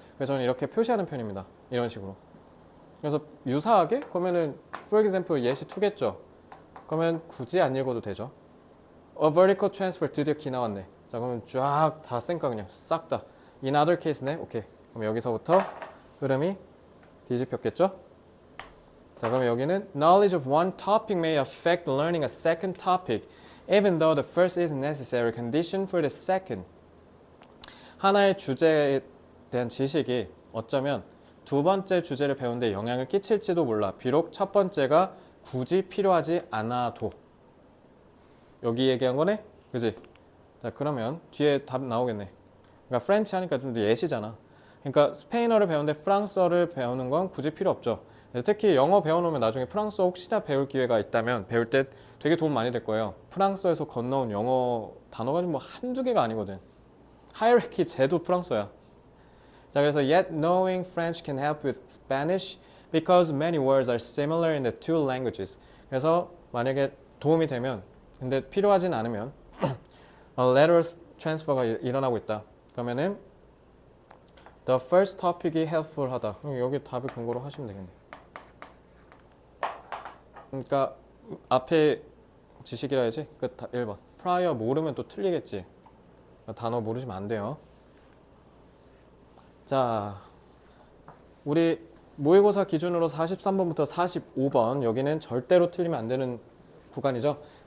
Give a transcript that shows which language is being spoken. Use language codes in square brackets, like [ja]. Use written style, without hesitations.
[ko] 그래서 저는 이렇게 표시하는 편입니다. 이런 식으로. 그래서 유사하게, 그러면은, for example, 예시 2겠죠? 그러면 굳이 안 읽어도 되죠. A vertical transfer 드디어 기 나왔네. 자, 그러면 쫙 다 쌩까 그냥 싹 다. [en] In other case네. 오케이. [ko] 그럼 여기서부터 흐름이 뒤집혔겠죠? 자, 그럼 여기는 [en] knowledge of one topic may affect learning a second topic, even though the first is a necessary condition for the second. [ko] 하나의 주제에 대한 지식이 어쩌면 두 번째 주제를 배우는데 영향을 끼칠지도 몰라. 비록 첫 번째가 굳이 필요하지 않아도. 여기 얘기한 거네? 그지? 자, 그러면 뒤에 답 나오겠네. 그러니까 프렌치 하니까 좀 예시잖아. 그러니까 스페인어를 배우는데 프랑스어를 배우는 건 굳이 필요 없죠. 특히 영어 배워놓으면 나중에 프랑스어 혹시나 배울 기회가 있다면 배울 때 되게 도움 많이 될 거예요. 프랑스어에서 건너온 영어 단어가 좀 뭐 한두 개가 아니거든. 하이라키 제도 프랑스어야. 자, 그래서 [en] yet knowing French can help with Spanish because many words are similar in the two languages. [ko] 그래서 만약에 도움이 되면 근데 필요하진 않으면 lateral transfer가 일어나고 있다. 그러면은 the first topic이 helpful하다. 여기 답을 근거로 하시면 되겠네. 그러니까 앞에 지식이라 해야지. 그 1번. prior 모르면 또 틀리겠지. 단어 모르시면 안 돼요. 자, 우리 모의고사 기준으로 43번부터 45번 여기는 절대로 틀리면 안 되는 구간이죠.